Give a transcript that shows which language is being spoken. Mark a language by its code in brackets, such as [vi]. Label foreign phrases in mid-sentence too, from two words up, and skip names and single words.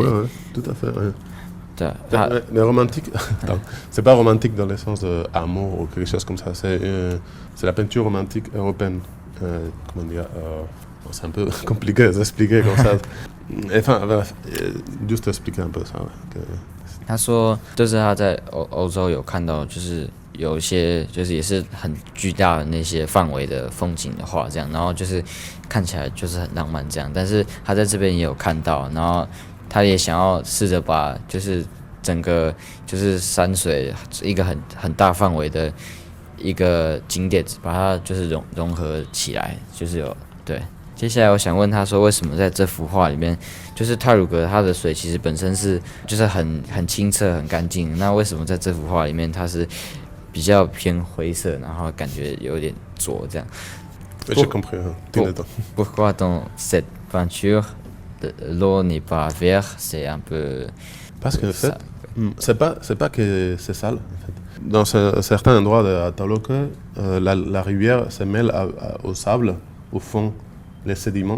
[fr] Oui, tout à fait. Ouais. Mais romantique, c'est pas romantique dans le sens d'amour ou quelque chose comme ça. C'est la peinture romantique européenne. Comment dire c'est un peu compliqué d'expliquer comme ça. Enfin, voilà, juste expliquer un peu ça. [zh] 他说，就是他在欧洲有看到，就是有一些就是也是很巨大的那些范围的风景的画，这样，然后就是看起来就是很浪漫这样。但是他在这边也有看到，然后他也想要试着把就是整个就是山水一个很大范围的一个景点，把它就是融合起来，就是有对。接下来我想问他说，为什么在这幅画里面，就是太鲁阁它的水其实本身是就是很清澈很干净，那为什么在这幅画里面它是比较偏灰色，然后感觉有点浊这样 [fr] ？J'ai compris. Pourquoi dans cette peinture l'eau n'est pas vert, c'est un peu... Parce qu'en fait, c'est pas que c'est sale. En fait. Dans certains endroits de Taloque, la rivière se mêle au sable, au fond, les sédiments.